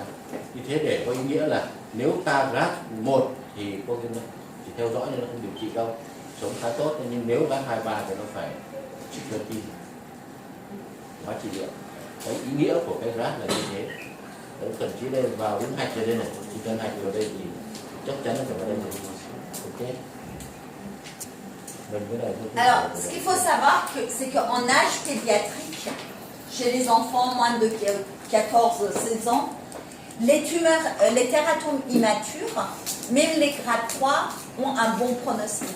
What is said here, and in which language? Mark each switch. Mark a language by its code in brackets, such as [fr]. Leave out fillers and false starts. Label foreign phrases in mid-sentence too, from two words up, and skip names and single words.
[vi] Như thế để có ý nghĩa là nếu ta GAT 1 thì có cái chỉ theo dõi nhưng nó không điều trị đâu, sống khá tốt, nhưng nếu GAT 2, 3 thì nó phải chip platin hóa trị liệu. Cái ý nghĩa của cái GAT là như thế. Đấy, thậm chí đây vào đến hạch ở đây này, chỉ cần hạch vào đây thì chắc chắn là phải vào đây rồi. Ok. [fr] Alors, ce qu'il faut savoir, c'est qu'en âge pédiatrique, chez les enfants moins de 14-16 ans, les tumeurs, les tératomes immatures, même les grades 3, ont un bon pronostic.